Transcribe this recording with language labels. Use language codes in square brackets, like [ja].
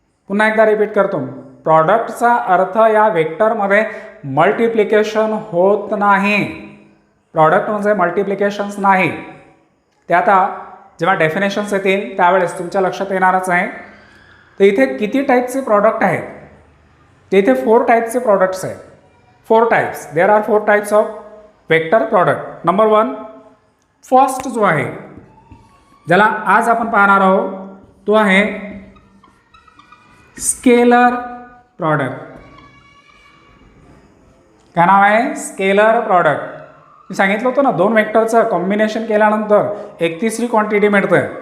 [mr] पुन्हा एकदा रिपीट करतो, प्रॉडक्टचा अर्थ या वेक्टरमध्ये मल्टिप्लिकेशन होत नाही. प्रॉडक्ट म्हणजे मल्टिप्लिकेशन्स नाही. ते आता जेव्हा डेफिनेशन्स येतील त्यावेळेस तुमच्या लक्षात येणारच आहे. तर इथे किती टाईपचे प्रॉडक्ट आहेत, ते इथे 4 टाईपचे प्रॉडक्ट्स आहेत. [en] 4 types. There are 4 types of vector product. [mr] Number 1 first जो आहे ज्याला आज आपण पाहणार आहोत तो आहे स्केलर प्रॉडक्ट. काय नाव आहे? Scalar product. मी सांगितलं होतं ना, 2 वेक्टरचं कॉम्बिनेशन केल्यानंतर एक तिसरी क्वांटिटी मिळते.